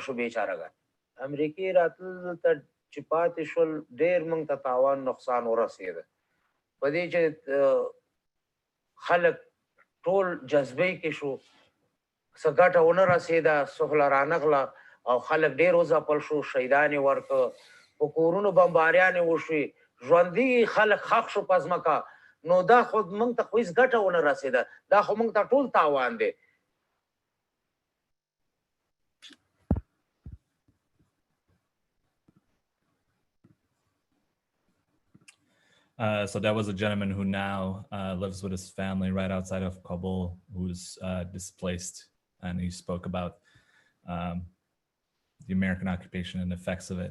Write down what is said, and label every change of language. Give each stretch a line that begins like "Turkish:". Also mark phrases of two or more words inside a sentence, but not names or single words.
Pashto: شو بېچارهګان امریکې راتلل دلته چې پاتې شول ډېر موږ ته تاوان نقصان ورسېده په دې چې خلک ټول جذبې کې شو څه ګټه ونه رسېده سهله رانغله او خلک ډېر وځپل شو شهیدان یې ورکړه په کورونو بمباریانې وشوې ژوندي خلک ښخ شو په ځمکه نو دا خو موږ ته خو هېڅ ګټه ونه رسېده دا خو موږ ته ټول تاوان دی
English: So that was a gentleman who now lives with his family right outside of Kabul, who's displaced, and he spoke about the American occupation and the effects of it.